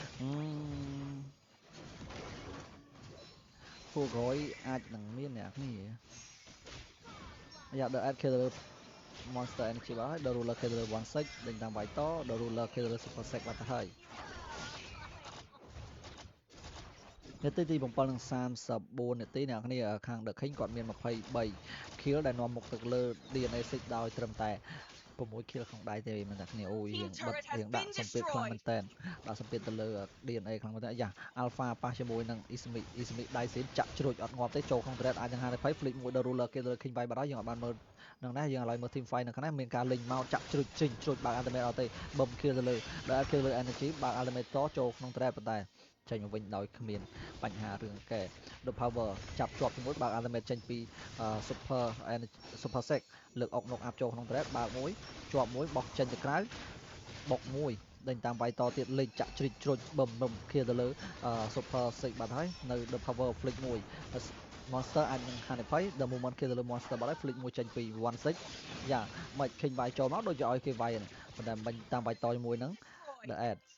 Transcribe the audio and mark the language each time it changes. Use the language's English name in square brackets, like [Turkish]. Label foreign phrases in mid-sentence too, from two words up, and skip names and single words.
[Khmer] ភួរក្រោយអាចនឹងមានអ្នកគ្នាយ៉ា The Ad kill Monster Energy បាត់ហើយ The Ruler kill លើ One Six ដេញតាមវាយត The Ruler kill លើ Super Six បាត់ទៅហើយនាទីទី7:34នាទីអ្នកគ្នាខាង The King គាត់មាន23 kill ដែលនាំមុខទៅលើ DNA 6ដោយត្រឹមតែ6 kill ក្នុងដៃទេមិនតែគ្នាអូយរៀងដាក់សម្ពាធខ្លាំងមែនតើដាក់សម្ពាធទៅលើ DNA ខ្លាំងមែនតើយ៉ា Alpha ប៉ះជាមួយនឹង Ismi ដៃស៊ីនចាក់ជ្រួចអត់ងាប់ទេចូលក្នុង Thread អាចនឹង50 flick មួយ The Ruler គេលើ King វាយបាត់ហើយយើងអត់បានមើលនឹងណាយើងឥឡូវមើល [English] team fight [Khmer] នៅខាងនេះមានការលេងមកចាក់ជ្រួចបើក ultimate អត់ទេបំ kill ទៅលើ The kill លើ energy បើ ក ultimate តចូលក្នុង Thread ប៉ុន្តែចេញមកវិញដោយគ្មានបញ្ហារឿងកែ The Power ចាប់ជាប់ជាមួយបើក ultimate ចេញពី Super Six លើកអុកនុកអាប់ចូលក្នុង Thread បើកមួយជាប់មួយបោះចេញទៅក្រៅបុកមួយដេញតាមវាយតទៀតលេងចាក់ជ្រិចជ្រួចបំ kill ទៅលើ Super Six បាត់ហើយនៅ The Power flick មួយ Monster អាចនឹងហានិភ័យ The Moment kill ទៅលើ Monster បាត់ហើយ flick មួយចេញពី One Six យ៉ាមិនឃើញវាយចូលមកដូចជាឲ្យគេវាយប៉ុន្តែមិនតាមវាយតជាមួយនឹង The Ad